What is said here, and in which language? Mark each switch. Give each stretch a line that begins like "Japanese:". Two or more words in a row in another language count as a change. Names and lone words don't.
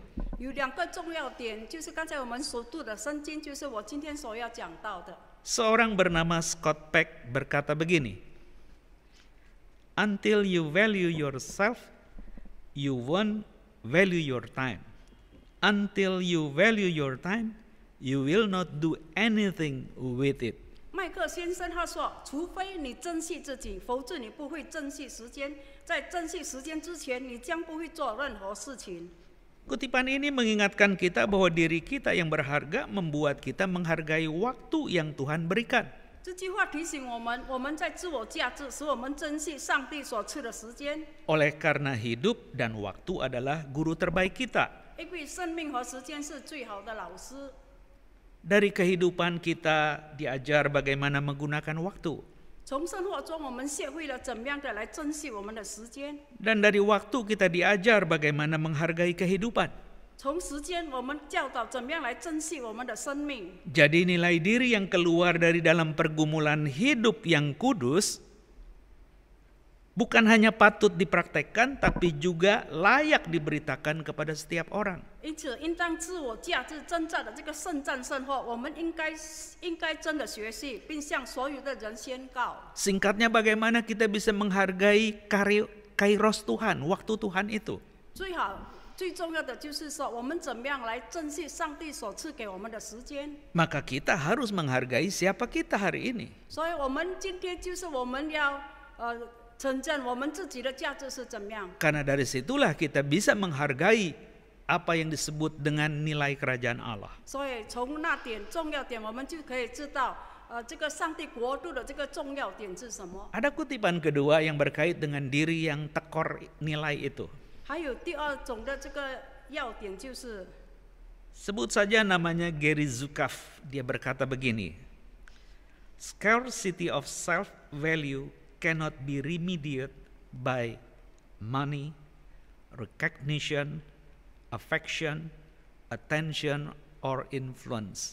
Chinese: 有两个重要点，就是刚才我们所读的圣经，就是我今天所要讲到的。
Indonesian: Seorang bernama Scott Peck berkata begini,
English: "Until you value yourself, you won't value your time. Until you value your time, you will not do anything with it."
Chinese: 麦克先生他说：“除非你珍惜自己，否则你不会珍惜时间。在珍惜时间之前，你将不会做任何事情。”
Indonesian: Kutipan ini mengingatkan kita bahwa diri kita yang berharga membuat kita menghargai waktu yang Tuhan berikan.
Chinese: 这句话提醒我们，我们在自我价值，使我们珍惜上帝所赐的时间。
Indonesian: Oleh karena hidup dan waktu adalah guru terbaik kita.
Chinese: 因为生命和时间是最好的老师。
Indonesian: Dari kehidupan kita diajar bagaimana menggunakan waktu.
Chinese: 从生活中，我们学会了怎么样的来珍惜我们的时间。
Indonesian: Dan dari waktu kita diajar bagaimana menghargai kehidupan.
Chinese: 从时间，我们教导怎么样来珍惜我们的生命。
Indonesian: Jadi nilai diri yang keluar dari dalam pergumulan hidup yang kudus bukan hanya patut dipraktekkan, tapi juga layak diberitakan kepada setiap orang.
Chinese: 因此，应当自我价值征战的这个圣战生活，我们应该真的学习，并向所有的人宣告。
Indonesian: Singkatnya bagaimana kita bisa menghargai kairos Tuhan, waktu Tuhan itu.
Chinese: 最重要的就是说，我们怎么样来珍惜上帝所赐给我们的时间。
Indonesian: Maka kita harus menghargai siapa kita hari ini.
Chinese: 所以，我们今天就是我们要承认我们自己的价值是怎么样。
Indonesian: Karena dari situlah kita bisa menghargai apa yang disebut dengan nilai kerajaan Allah.
Chinese: 所以，从那点重要点，我们就可以知道，这个上帝国度的这个重要点是什么。
Indonesian: Ada kutipan kedua yang berkait dengan diri yang tekor nilai itu.
Chinese: 还有第二种的这个要点就是，
Indonesian: Sebut saja namanya Gary Zukav. Dia berkata begini,
English: "Scarcity of self-value cannot be remedied by money, recognition, affection, attention, or influence."